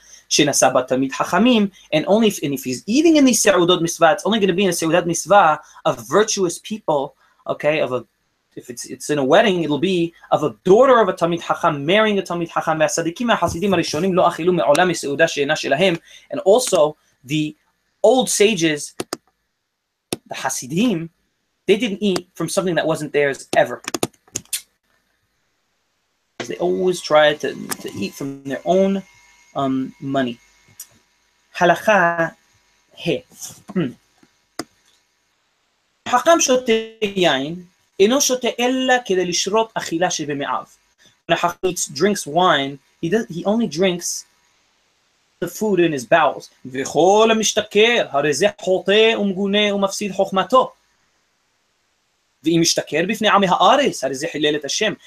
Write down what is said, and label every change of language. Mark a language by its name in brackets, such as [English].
[Hebrew] שנשא בה תלמיד חכמים, [English] and if he's eating in these סעודות מצווה, it's only going to be in a סעודת מצווה of virtuous people, okay, if it's in a wedding, it'll be of a daughter of a Talmid Chacham marrying a Talmid Chacham. [Hebrew] והצדיקים החסידים הראשונים לא אכילו מעולם מסעודה שאינה שלהם. [English] And also, the old sages, the Hasidim, they didn't eat from something that wasn't theirs ever. They always tried to eat from their own money. Halakha he. [Hebrew] חכם שותה יין, אינו שותה אלא כדי לשרות אכילה שבמעיו. [English] When a חכם drinks wine, he only drinks the food in his bowels. [Hebrew] וכל המשתכר, הרי זה חוטא ומגונה ומפסיד חוכמתו. ואם משתכר בפני עמי הארץ, הרי זה חילל את השם.